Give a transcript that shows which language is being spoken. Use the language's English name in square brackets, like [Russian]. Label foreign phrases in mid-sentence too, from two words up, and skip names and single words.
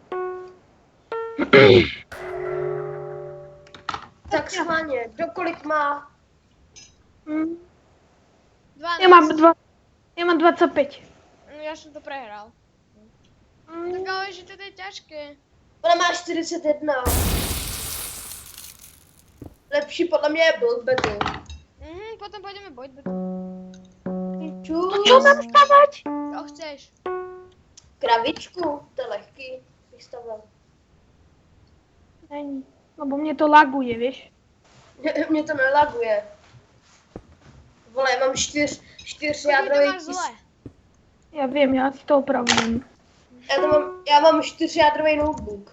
[Czech] Tak schválně, kdokoliv má. Hm. 12. Já mám 25. [Slovak] Ja som to prehral. Hm. Tak ale že toto je ťažké. [Czech] Ona má 41. Lepší podle mě je Build Battle. [Slovak] Potom pôjdeme Boyd Battle. To čo mám stavať? Čo chceš? Kravičku, [Czech] to je lehký. Bych stavil. Není. Lebo mě to laguje, víš? Mě to nelaguje. Vole, já mám 4 [Slovak] Ty to [Czech] jádrový [Slovak] máš zle. [Czech] Já vím, já si to opravím. Já mám 4 jádrový notebook.